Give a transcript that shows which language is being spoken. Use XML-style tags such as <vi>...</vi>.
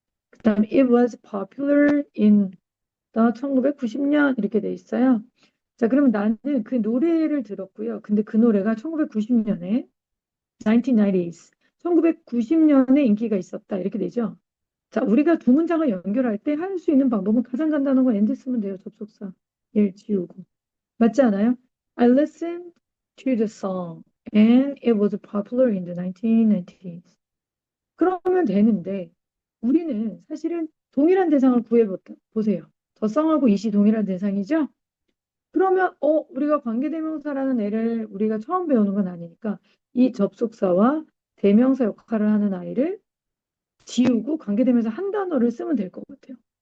<ko>그 다음에</ko> <en>it was popular in the</en> <ko>1990년 이렇게 돼 있어요. 자, 그러면 나는 그 노래를 들었고요. 근데 그 노래가 1990년에 1990s 1990년에 인기가 있었다 이렇게 되죠. 자, 우리가 두 문장을 연결할 때 할 수 있는 방법은 가장 간단한 건 and 쓰면 돼요. 접속사. 일 지우고. 맞지 않아요?</ko> <en>I listened to the song and it was popular in the 1990s.</en> <ko>그러면 되는데 우리는 사실은 동일한 대상을 보세요. 더 썽하고 이시 동일한 대상이죠? 그러면 우리가 관계대명사라는 애를 우리가 처음 배우는 건 아니니까 이 접속사와 대명사 역할을 하는 아이를 지우고 관계대명사 한 단어를 쓰면 될 것 같아요.</ko>